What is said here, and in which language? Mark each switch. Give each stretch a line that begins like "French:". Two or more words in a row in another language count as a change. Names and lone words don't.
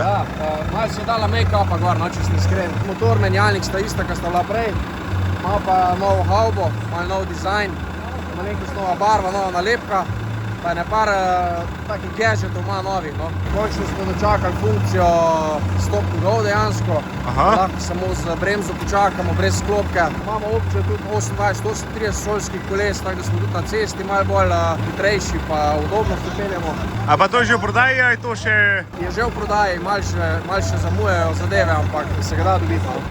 Slovenian: Ja, malo se je dala make-upa gor, no, če sem iskren. Motor, menjalnik sta ista, kar sta bila prej. Malo pa novo havbo, malo nov dizajn. Ima nekaj nova barva, nova nalepka. Pa je par takih gadgetov ima novih, no. Končno smo dočakali funkcijo
English: stop and go
Slovenian: dejansko. Lahko samo z bremzo počakamo, brez sklopke. Imamo opcijo tudi 28-38 šolskih koles, tako da smo tudi na cesti malo bolj hitrejši, pa udobno se peljemo. A pa to je že v prodaji, ali je to še... Je že v prodaji, malo še zamujajo zadeve, ampak se ga da dobiti, no.